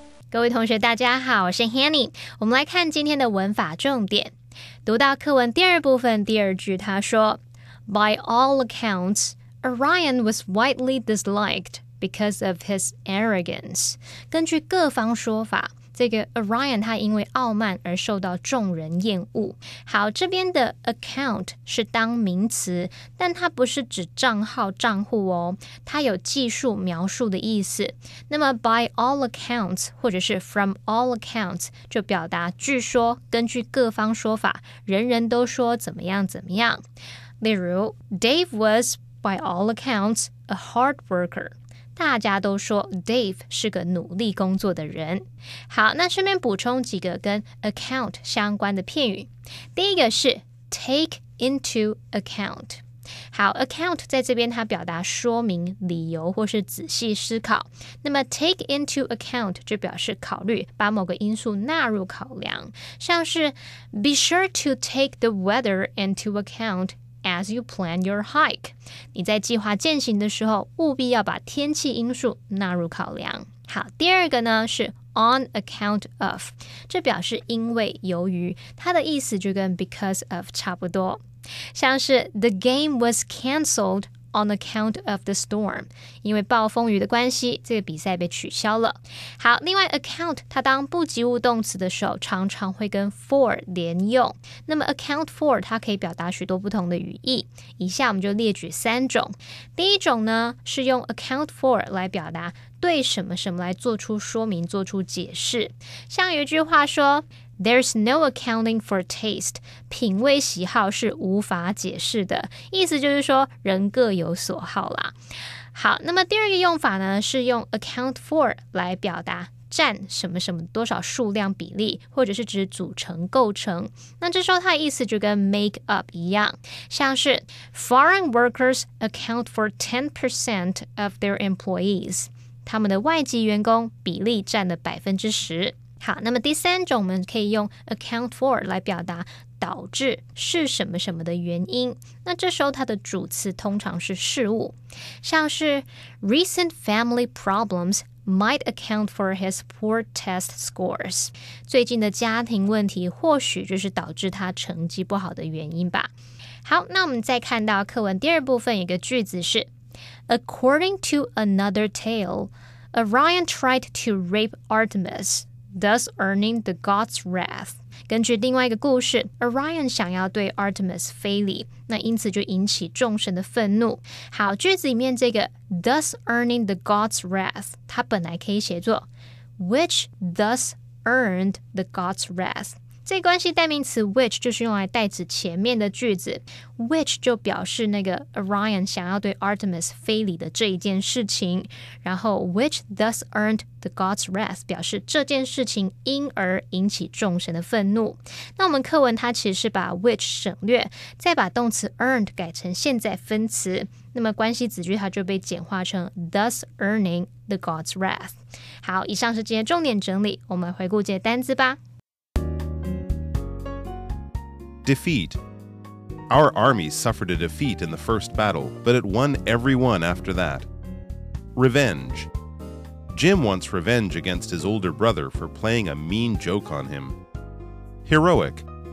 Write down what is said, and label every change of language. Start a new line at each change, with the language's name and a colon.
Chinese: 各位同学大家好，我是 Hanny。我们来看今天的文法重点。读到课文第二部分第二句，他说
English: By all accounts, Orion was widely disliked because of his arrogance.
Chinese: 根据各方说法，这个 Orion 他因为傲慢而受到众人厌恶。好，这边的 account 是当名词，但它不是指账号账户哦，它有记述描述的意思。那么
English: by all accounts
Chinese: 或者是
English: from all accounts
Chinese: 就表达据说根据各方说法，人人都说怎么样怎么样。
English: 例如 Dave was by all accounts a hard worker。
Chinese: 大家都说 Dave 是个努力工作的人。好，那顺便补充几个跟 account 相关的片语。第一个是
English: take into account。
Chinese: 好 account 在这边它表达说明、理由或是仔细思考。那么
English: take into account
Chinese: 就表示考虑，把某个因素纳入考量。像是
English: be sure to take the weather into account as you plan your hike.
Chinese: 你在计划健行的时候，务必要把天气因素纳入考量。好，第二个呢是
English: on account of，
Chinese: 这表示因为、由于，它的意思就跟
English: because of
Chinese: 差不多。像是
English: the game was cancelled on account of the storm，
Chinese: 因为暴风雨的关系，这个比赛被取消了。好，另外 account 它当不及物动词的时候，常常会跟 for 连用。那么 account for 它可以表达许多不同的语义，以下我们就列举3种。第一种呢是用 account for 来表达对什么什么来做出说明、做出解释。
English: 像有一句话说There's no accounting for taste.
Chinese: 品味喜好是无法解释的，意思就是说人各有所好啦。好，那么第二个用法呢是用 account for 来表达占什么什么多少数量比例，或者是指组成构成。那这时候它的意思就跟 make up 一样，像是
English: Foreign workers account for 10% of their employees.
Chinese: 他们的外籍员工比例占了 10%。好，那么第三种我们可以用 account for 来表达导致是什么什么的原因，那这时候它的主词通常是事物，像是
English: recent family problems might account for his poor test scores.
Chinese: 最近的家庭问题或许就是导致他成绩不好的原因吧。好，那我们再看到课文第二部分有个句子是
English: According to another tale, Orion tried to rape Artemis,thus earning the gods' wrath.
Chinese: 根据另外一个故事 Orion 想要对 Artemis 非礼，那因此就引起众神的愤怒。好，句子里面这个
English: thus earning the gods' wrath
Chinese: 它本来可以写作
English: which thus earned the gods' wrath。
Chinese: 这关系代名词 which 就是用来代指前面的句子， which 就表示那个 Orion 想要对 Artemis 非礼的这一件事情，然后
English: which thus earned the gods' wrath
Chinese: 表示这件事情因而引起众神的愤怒。那我们课文它其实是把 which 省略，再把动词 earned 改成现在分词，那么关系子句它就被简化成
English: thus earning the gods' wrath。
Chinese: 好，以上是今天重点整理，我们回顾这些单字吧。
English: Defeat. Our army suffered a defeat in the first battle, but it won every one after that. Revenge. Jim wants revenge against his older brother for playing a mean joke on him. Heroic.